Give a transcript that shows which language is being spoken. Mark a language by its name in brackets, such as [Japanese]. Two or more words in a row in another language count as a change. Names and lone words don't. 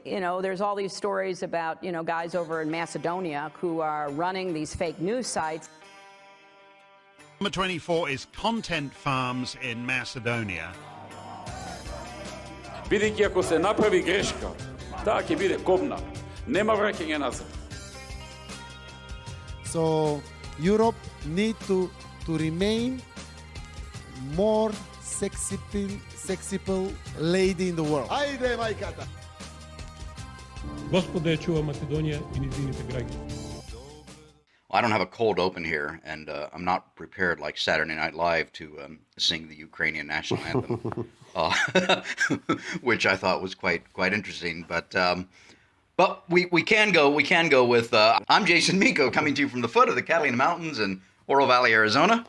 [English] there's all these stories about, guys over in Macedonia who are running these fake news sites. Number 24 is Content Farms in Macedonia. [Macedonian] Бидејќи ако се направи грешка, таа ќе биде кобна. Нема враќање назад. [English] So Europe need to remain more sexy lady in the world. [Macedonian] Ajde, majkата! Господа ја чува Македонија и низините граѓани. [English] I don't have a cold open here, and I'm not prepared like Saturday Night Live to sing the Ukrainian national anthem, which I thought was quite interesting. But we can go with I'm Jason Miko, coming to you from the foot of the Catalina Mountains in Oro Valley, Arizona.